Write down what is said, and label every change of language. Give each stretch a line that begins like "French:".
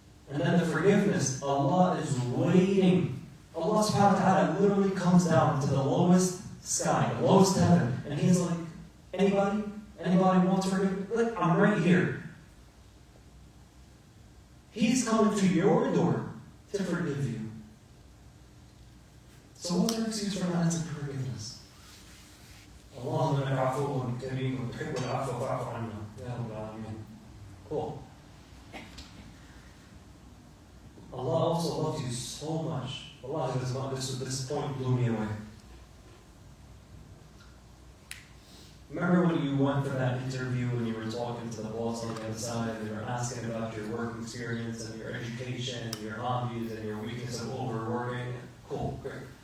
English: And then the forgiveness, Allah is waiting. Allah subhanahu wa ta'ala literally comes down to the lowest sky, the lowest heaven, and He's like, anybody? Anybody wants forgiveness? Like, I'm right here. He's coming to your door to forgive you. So what's your excuse for not asking for forgiveness?
Arabic: اللهم انك عفو كريم وتحب العفو فاعف عنا يا رب العالمين.
English: Cool. Allah also loves you so much. Allah, this point blew me away. Remember when you went for that interview and you were talking to the boss on the other side and they were asking about your work experience and your education and your hobbies and your weakness of overworking? Cool, great.